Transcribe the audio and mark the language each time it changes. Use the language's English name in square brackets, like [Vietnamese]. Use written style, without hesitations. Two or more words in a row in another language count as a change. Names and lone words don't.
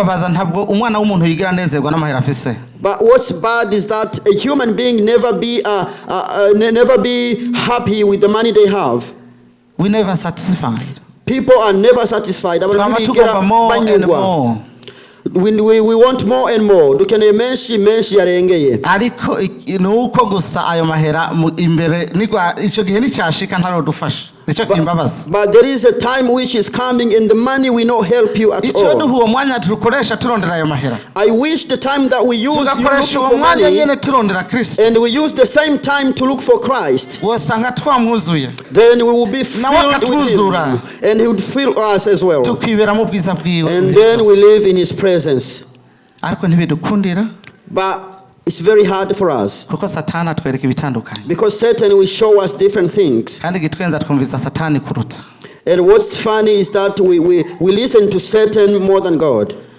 [English] But what's bad is that a human being never be happy with the money they have. We never satisfied. People are never satisfied. We want more and more. [Rundi] Dukeneye menshi yarengeye. Ariko nuko gusa ayo mahera imbere nigwa ico gihe nicashika ntarodufasha. Nico kimbabaza. [English] But there is a time which is coming and the money will not help you at all. [Rundi] Ico duhuo mwanya turukoresha turondera ayo mahera. [English] I wish the time that we use you look for money and we use the same time to look for Christ. [Rundi] Wosanga twamwuzuye. [English] Then we will be filled with him and he would fill us as well. [Rundi] Tukibera mu bwiza bwiwe. [English] And then we live in his presence. [Rundi] Ariko ntibidukundira. [English] But it's very hard for us. Because Satan will show us different things. And what's funny is that we listen to Satan more than God.